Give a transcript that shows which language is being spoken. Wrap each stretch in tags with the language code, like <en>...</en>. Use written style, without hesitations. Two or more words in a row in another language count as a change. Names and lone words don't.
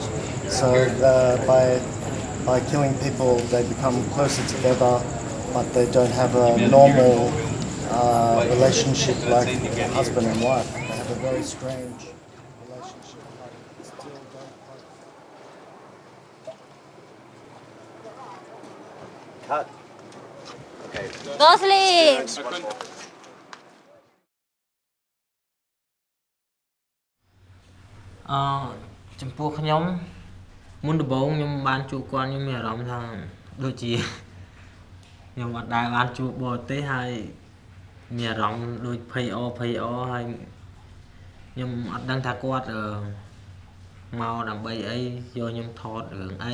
<en>So by killing people they become closer together, but they don't have a normal relationship like husband and wife. They have a very strange relationship, but still don't quite. Cut. Okay. Go sleep.</en> <km>ចំពោះខ្ញុំមុនដំបូងខ្ញុំបានជួបគាត់ខ្ញុំមានអារម្មណ៍ថាដូចជាខ្ញុំអត់ដែលបានជួបបរទេសហើយមានអារម្មណ៍ដូចភ័យអហើយខ្ញុំអត់ដឹងថាគាត់មកដើម្បីអីយកខ្ញុំថតរឿងអី</km>